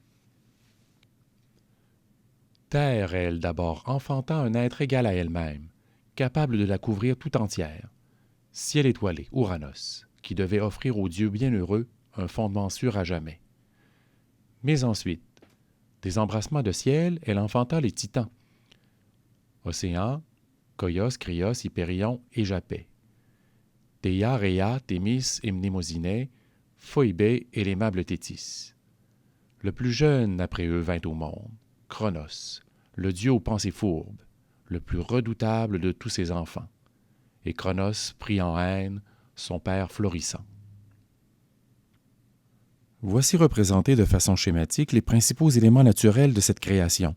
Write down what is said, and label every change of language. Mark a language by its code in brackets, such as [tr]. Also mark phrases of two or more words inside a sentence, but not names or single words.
[fr] Terre, elle, d'abord, enfantant un être égal à elle-même, capable de la couvrir tout entière. Ciel étoilé, Ouranos, qui devait offrir aux dieux bienheureux un fondement sûr à jamais. Mais ensuite, des embrassements de ciel, elle enfanta les titans. Océan, Koios, Krios, Hypérion et Japet. Théia, Rhéa, Thémis et Mnémosyné, Phoïbé et l'aimable Thétis. Le plus jeune après eux vint au monde, Cronos, le dieu aux pensées fourbes, le plus redoutable de tous ses enfants. Et Cronos prit en haine son père florissant. Voici représentés de façon schématique les principaux éléments naturels de cette création.